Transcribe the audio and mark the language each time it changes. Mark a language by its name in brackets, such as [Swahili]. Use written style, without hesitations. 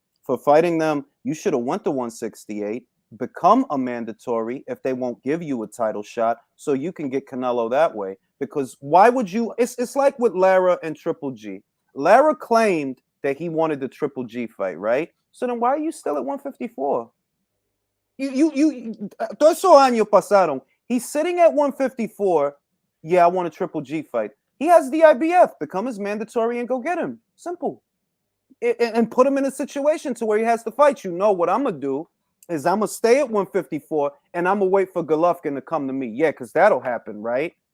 [English] For fighting them, you should have went to 168, become a mandatory if they won't give you a title shot, so you can get Canelo that way. Because why would you? It's like with Lara and Triple G. Lara claimed that he wanted the Triple G fight, right? So then why are you still at 154? [Spanish] Todos esos años pasaron. [English] He's sitting at 154. Yeah, I want a Triple G fight. He has the IBF. Become his mandatory and go get him. Simple. And put him in a situation to where he has to fight. You know what I'm going to do is I'm going to stay at 154 and I'm going to wait for Golovkin to come to me. Yeah, because that'll happen, right?